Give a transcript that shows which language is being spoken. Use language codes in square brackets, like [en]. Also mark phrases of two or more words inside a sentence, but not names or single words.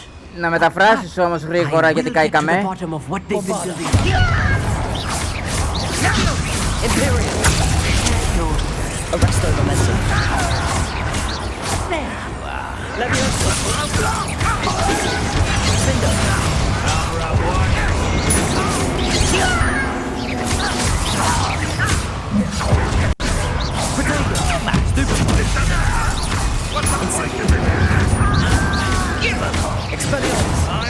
[el] Να μεταφράσεις όμως γρήγορα γιατί καήκαμε. [la] Arresto momentum. [en] There you are. Leviosa. Cinder. Expelliarmus.